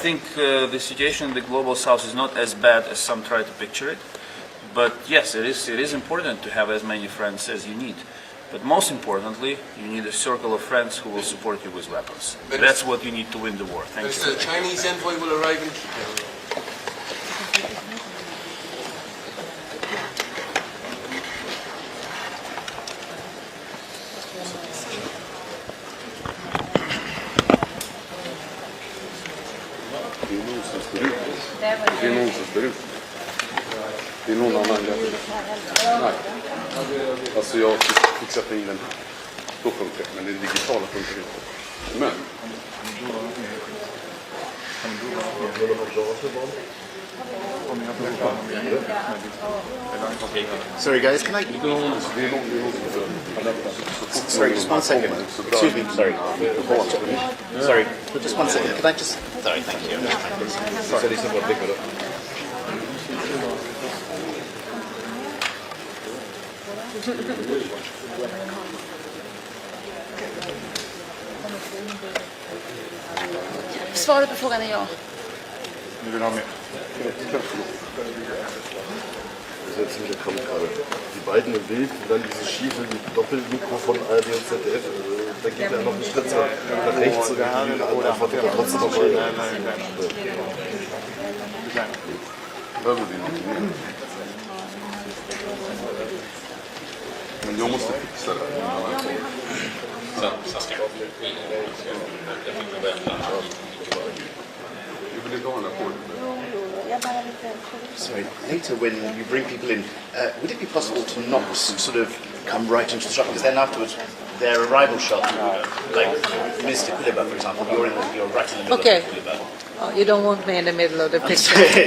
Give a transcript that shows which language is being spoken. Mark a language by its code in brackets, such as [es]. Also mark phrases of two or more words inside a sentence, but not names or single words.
[en] I think the situation in the Global South is not as bad as some try to picture it. But yes, it is important to have as many friends as you need. But most importantly, you need a circle of friends who will support you with weapons. That's what you need to win the war. Thank you. The Chinese envoy will arrive in [sv] Det är någon annan där. Nej. Alltså jag fick sätta in den. Då funkar det, men det digitala funkar inte. Men. [en] Sorry guys, can I... Sorry, just one second. Excuse me, sorry. Sorry, just one second. Can I just... Sorry, thank you. Sorry. [sv] Svaret på frågan är ja. Ni vill ha mer? [de] Der kommt gerade. Die beiden im Bild und dann diese schiefe Doppelmikro von ARD und ZDF. Da geht er noch einen Schritt nach rechts und die andere Antwort wird trotzdem noch weiter. [sv] Men jag måste fixa det. Du vill inte ha den här koden? [en] Sorry, later when you bring people in, would it be possible to not sort of come right into the shot? Because then afterwards, their arrival shot, like Mr. Kuleba, for example, you're right in the middle Okay. of Kuleba. Oh, you don't want me in the middle of the picture.